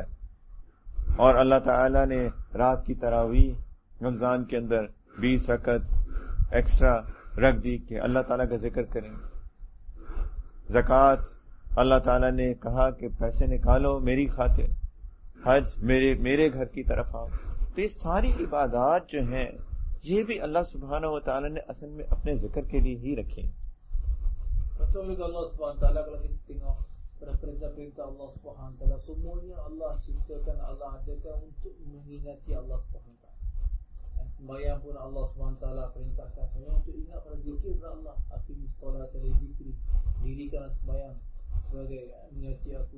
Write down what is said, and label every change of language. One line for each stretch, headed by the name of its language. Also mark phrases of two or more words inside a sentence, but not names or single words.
Hindi: और अल्लाह ताला ने रात की तरावीह रमजान के अंदर 20 रकत एक्स्ट्रा रख दी कि अल्लाह ताला का जिक्र करें. ज़कात अल्लाह ताला ने कहा कि पैसे निकालो मेरी खातिर, हज मेरे घर की तरफ आओ. तो ये सारी इबादत जो हैं ये भी अल्लाह
Arabic: سبحانه وتعالى
Hindi: ने असल में अपने जिक्र के लिए ही रखे.
Malay: Betul juga Allah SWT kalau kita tengok pada perintah-perintah Allah SWT, semuanya Allah ciptakan, Allah adakan untuk mengingati Allah SWT. Dan sembahyang pun Allah SWT perintahkan hanya untuk ingat pada zikir kepada Allah.
Arabic: أقم الصلاة لذكري,
Malay: dirikanlah sembahyang sebagai mengingati aku.